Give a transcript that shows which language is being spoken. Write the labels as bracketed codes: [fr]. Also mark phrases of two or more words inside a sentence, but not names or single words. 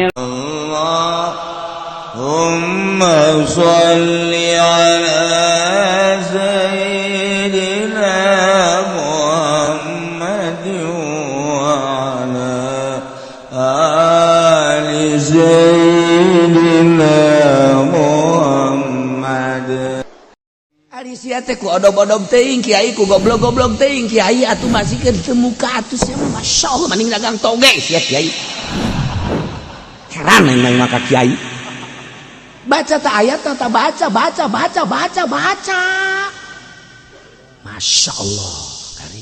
[ar] اللهم صل على سيدنا محمد وعلى آل سيدنا محمد. [su] Ari sia teh ku odog-odog teuing kiai, ku goblok-goblok teuing kiai, atuh masih keur teu muka atuh sia mah masyaallah mending dagang toge sia kiai. Heran main maka kiai. Baca ta ayat ta baca. Masyaallah kari.